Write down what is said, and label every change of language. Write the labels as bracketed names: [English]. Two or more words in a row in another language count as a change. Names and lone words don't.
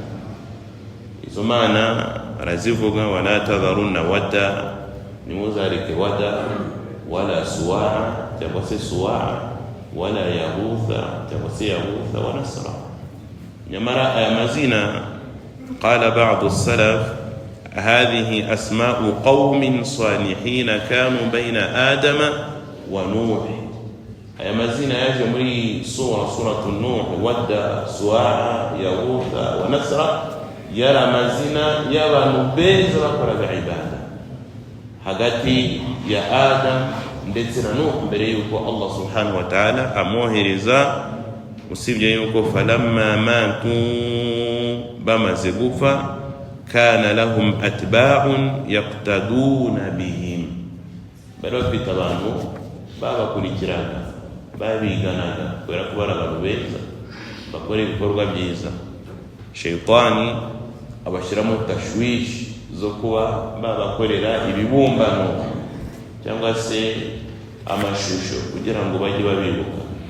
[Kinyarwanda] Izo mana arazivuga, [Arabic] ولا تذرن ودا, ntimuzareke wadda, ولا سواعا cyangwa se suwa'a, ولا يغوث cyangwa se yaghutha ونسرا. [Kinyarwanda] Nyamara aya mazina [Arabic] قال بعض السلف هذه أسماء قوم صالحين كانوا بين آدم ونوح. [Kinyarwanda] aya mazina yaje muri suratu Nuh, wadda, suwa'a, yaghutha wa nasra, yari amazina y'abantu beza bakoraga ibada hagati ya Adam ndetse na Nuh mbere yuko Allah [Arabic] سبحانه وتعالى [Kinyarwanda] amwohereza. Usibye yuko [Arabic] فلما ماتوا, [Kinyarwanda] bamaze gupfa, [Arabic] كان لهم أتباع يقتدون بهم, [Kinyarwanda] bari bafite abantu babakurikiraga babiganaga kubera ko bari abantu beza bakora ibikorwa byiza. Shaytani abashyiramo tashwishi zo kuba babakorera ibibumbano cyangwa se amashusho kugira ngo bajye babibuka.